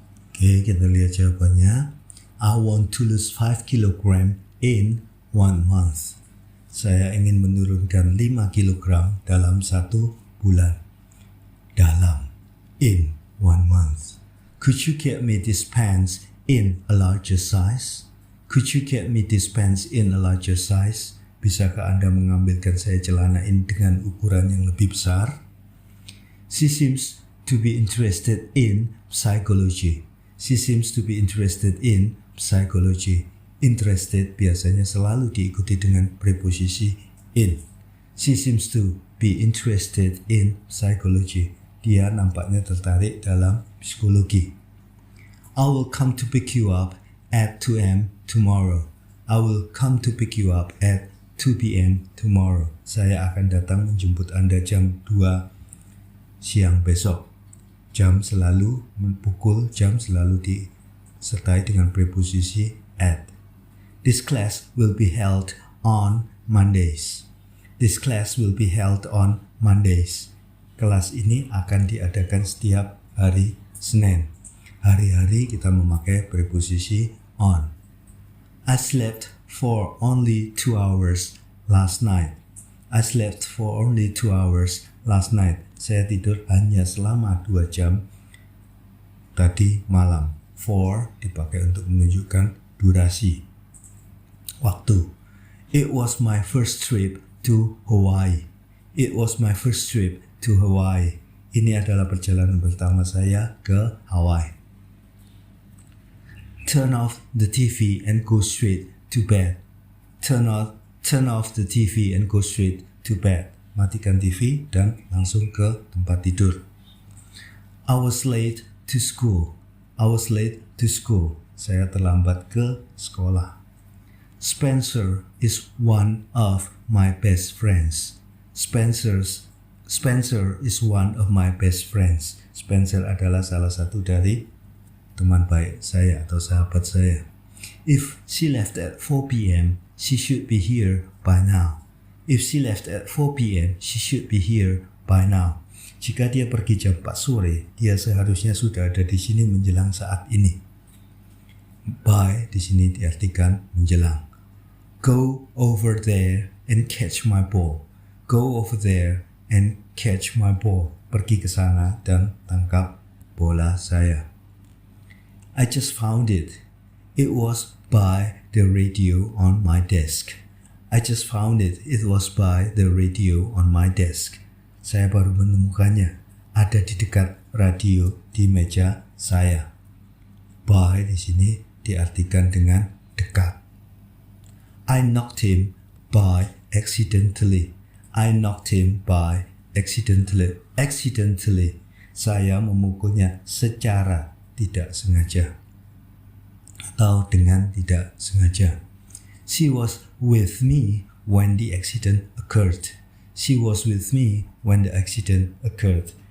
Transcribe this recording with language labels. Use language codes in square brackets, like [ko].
[id] Oke, kita lihat jawabannya. [en] I want to lose 5 kg in 1 month. [id] Saya ingin menurunkan 5 kg dalam 1 bulan. Dalam, [en] in 1 month. Could you get me these pants in a larger size? Could you get me these pants in a larger size? [id] Bisakah Anda mengambilkan saya celana ini dengan ukuran yang lebih besar? [en] She seems to be interested in psychology. She seems to be interested in psychology. Interested [id] biasanya selalu diikuti dengan preposisi [en] in. She seems to be interested in psychology. [id] Dia nampaknya tertarik dalam psikologi. [en] I will come to pick you up at 2 a.m. tomorrow. I will come to pick you up at 2 p.m. [id] tomorrow. Saya akan datang menjemput Anda jam 2 siang besok. Jam selalu pukul, jam selalu disertai dengan preposisi at. [en] This class will be held on Mondays. This class will be held on Mondays. [id] Kelas ini akan diadakan setiap hari Senin. Hari-hari kita memakai preposisi [en] on. I slept for only 2 hours last night. I slept for only 2 hours last night. [id] Saya tidur hanya selama 2 jam tadi malam. For dipakai untuk menunjukkan durasi, waktu. [en] It was my first trip to Hawaii. It was my first trip to Hawaii. [id] Ini adalah perjalanan pertama saya ke Hawaii. [en] Turn off the TV and go straight to bed. Turn off the TV and go straight to bed. [id] Matikan TV dan langsung ke tempat tidur. [en] I was late to school. I was late to school. [id] Saya terlambat ke sekolah. [en] Spencer is one of my best friends. Spencer is one of my best friends. [id] Spencer adalah salah satu dari teman baik saya atau sahabat saya. [en] If she left at 4 p.m., she should be here by now. If she left at 4 p.m., she should be here by now. [id] Jika dia pergi jam 4 sore, dia seharusnya sudah ada di sini menjelang saat ini. [en] By [id] di sini diartikan menjelang. [en] Go over there and catch my ball. Go over there and catch my ball. [id] Pergi ke sana dan tangkap bola saya. [en] I just found it. It was by the radio on my desk. I just found it. It was by the radio on my desk. [id] Saya baru menemukannya. Ada di dekat radio di meja saya. By di sini diartikan dengan dekat. [en] I knocked him by accidentally. I knocked him by accidentally. Accidentally. [id] Saya memukulnya secara tidak sengaja. Atau dengan tidak sengaja. [en] She was with me when the accident occurred. She was with me when the accident occurred.